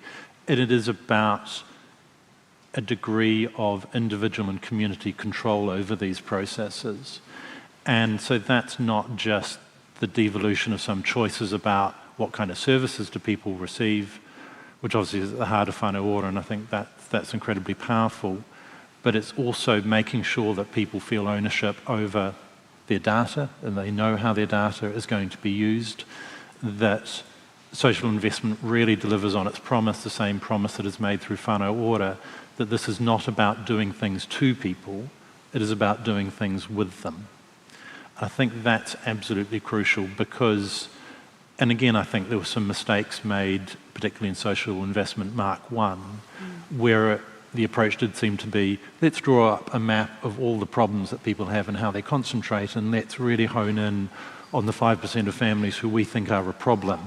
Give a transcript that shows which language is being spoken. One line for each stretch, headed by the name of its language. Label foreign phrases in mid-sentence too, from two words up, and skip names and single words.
English: And it is about a degree of individual and community control over these processes. And so that's not just the devolution of some choices about what kind of services do people receive, which obviously is at the heart of whānau ora, and I think that's incredibly powerful. But it's also making sure that people feel ownership over their data and they know how their data is going to be used, that social investment really delivers on its promise, the same promise that is made through whānau ora, that this is not about doing things to people, it is about doing things with them. I think that's absolutely crucial because, and again, I think there were some mistakes made, particularly in social investment Mark I, where the approach did seem to be, let's draw up a map of all the problems that people have and how they concentrate, and let's really hone in on the 5% of families who we think are a problem.